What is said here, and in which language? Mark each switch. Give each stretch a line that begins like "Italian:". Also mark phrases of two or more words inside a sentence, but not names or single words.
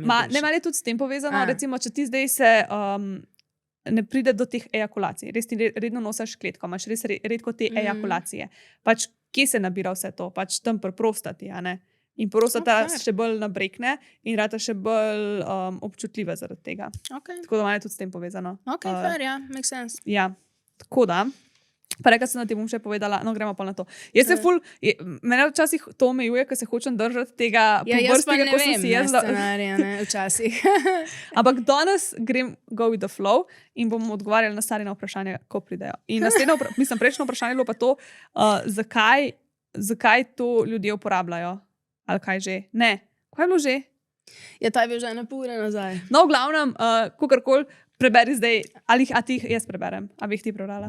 Slovenian: Ne, malo je tudi s tem povezano, recimo, če ti zdaj se ne pride do teh ejakulacij, res ti redno nosiš kletko, imaš res redko te ejakulacije. Pač, kje se nabira vse to? Pač tam pri prostati, a ne? In prostata še bolj nabrekne in rata še bolj občutljiva zaradi tega. Tako da malo je tudi s tem povezano.
English: Ok, fair, ja, makes sense.
Slovenian: Ja, tako da, Pa rekla sem, da ti bom še povedala, no gremo pa na to. Mene včasih to omejuje, ker se hočem držati tega jaz pa ne ko sem vem, si jaz scenarija, ne, včasih. Ampak danes grem
English: go with the flow
Slovenian: in bom odgovarjala na stare vprašanja, ko pridejo. In prejšnjo vprašanje je bilo pa to, zakaj to ljudje uporabljajo. Ali kaj že? Ne. Kaj je bilo že? Ja, ta je bil že 1,5 ure nazaj. No, v glavnem, kakorkoli preberi zdaj, a ti jih jaz preberem, a bi jih ti prebrala.